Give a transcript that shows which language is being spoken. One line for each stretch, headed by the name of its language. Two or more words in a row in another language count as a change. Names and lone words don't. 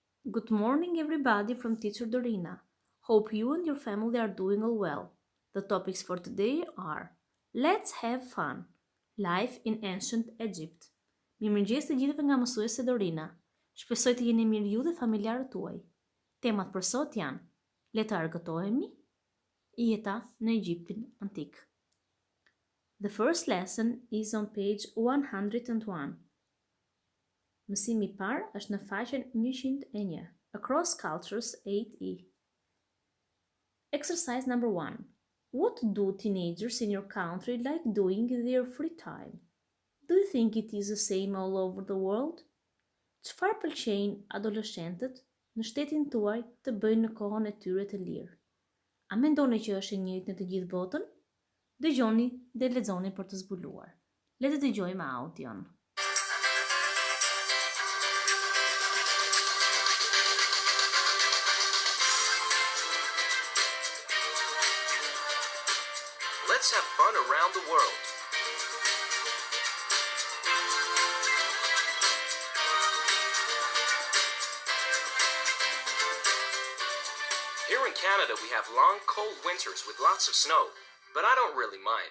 English: Good morning, everybody, from Teacher Dorina. Hope you and your family are doing all well. The topics for today are: Let's have fun. Life in ancient Egypt.
Albanian: Mirëmëngjes të gjithëve nga mësuese Dorina. Shpresoj të jeni mirë ju dhe familjarët tuaj. Temat për sot janë: Le të argëtohemi, jeta në Egjiptin antik.
English: The first lesson is on page 101.
Albanian: Mësimi I parë është në faqen 101.
English: Across Cultures 8E. Exercise number 1. What do teenagers in your country like doing in their free time? Do you think it is the same all over the world?
Albanian: Çfarë pëlqejnë adoleshentët në shtetin tuaj të bëjnë në kohën e tyre të lirë? A mendoni që është e njëjtë në të gjithë botën? Dëgjoni dhe lexoni për të zbuluar. Le të dëgjojmë audion.
English: Let's have fun around the world. Here in Canada, we have long, cold winters with lots of snow, but I don't really mind.